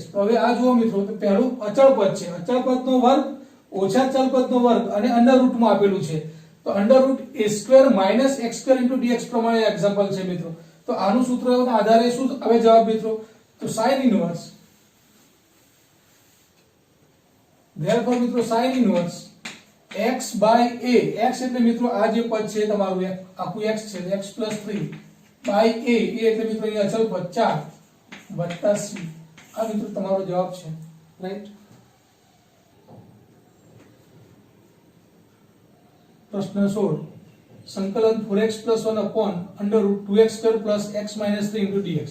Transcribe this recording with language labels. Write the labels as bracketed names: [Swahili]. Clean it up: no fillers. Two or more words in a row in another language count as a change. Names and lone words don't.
[Gujarati] તો હવે આ જુઓ મિત્રો, તો પહેલું અચળ પદ છે, અચળ પદનો વર્ગ ઓછા ચલ પદનો વર્ગ અને અંડર રૂટમાં આપેલું છે, તો √a² - x² * dx પ્રમાણે એક્ઝામ્પલ છે મિત્રો. તો આનું સૂત્રના આધારે શું આવે જવાબ મિત્રો, તો [English] sin inverse. [Gujarati] ધેરફોર મિત્રો [English] sin inverse x by a, [Gujarati] x એટલે મિત્રો આ જે પદ છે તમારું આખું x છે x + 3 by a એટલે મિત્રો અહીંયા અચળ પદ 4 વત્તા c. આ મિત્રો તમારો જવાબ છે. રાઈટ. પ્રશ્ન 16 સંકલન 4x + 1/√2x² + x - 3 * dx.